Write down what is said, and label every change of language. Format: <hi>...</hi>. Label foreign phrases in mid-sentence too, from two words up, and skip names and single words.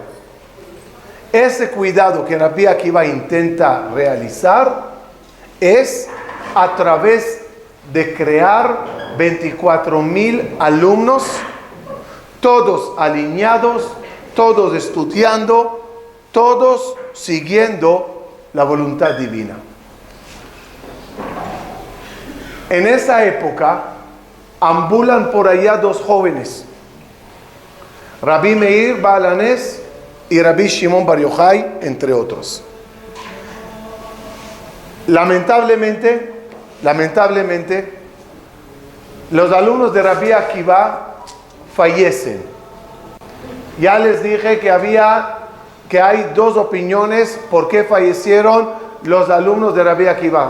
<es>Ese cuidado que Rabbi Akiva intenta realizar es a través de crear 24,000 alumnos, todos alineados, todos estudiando, todos siguiendo la voluntad divina. En esa época ambulan por allá dos jóvenes, Rabbi Meir Baal HaNes y Rabbi Shimon Bar Yochai, entre otros. Lamentablemente, los alumnos de Rabbi Akiva fallecen. Ya les dije que hay dos opiniones por qué fallecieron los alumnos de Rabbi Akiva.</es>